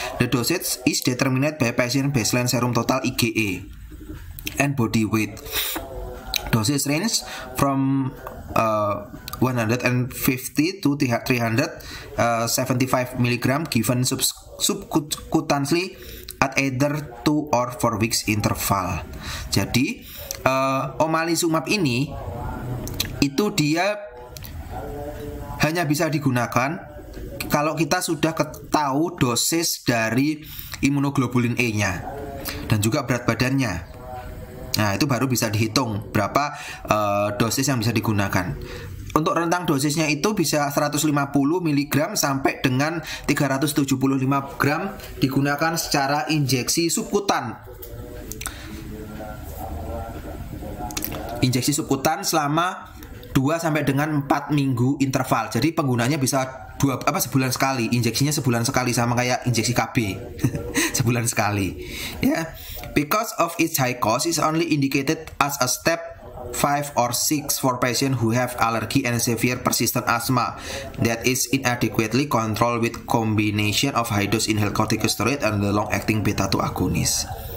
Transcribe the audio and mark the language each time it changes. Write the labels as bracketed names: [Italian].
[English] The dosage is determined by patient baseline serum total IgE and body weight. Dosage range from 150 to 375 mg given subcutaneously at either 2 or 4 weeks interval. [Indonesian] Jadi omalizumab ini itu dia hanya bisa digunakan kalau kita sudah tahu dosis dari imunoglobulin E-nya dan juga berat badannya. Nah, itu baru bisa dihitung berapa dosis yang bisa digunakan. Untuk rentang dosisnya itu bisa 150 mg sampai dengan 375 gram digunakan secara injeksi subkutan. Injeksi subkutan selama 2 sampai dengan 4 minggu interval. Jadi penggunanya bisa sebulan sekali. Injeksinya sebulan sekali, sama kayak injeksi KB. Sebulan sekali. Ya. [English] Because of its high cost is only indicated as a step 5 or 6 for patients who have allergy and severe persistent asthma that is inadequately controlled with combination of high dose inhaled corticosteroid and the long acting beta 2 agonist.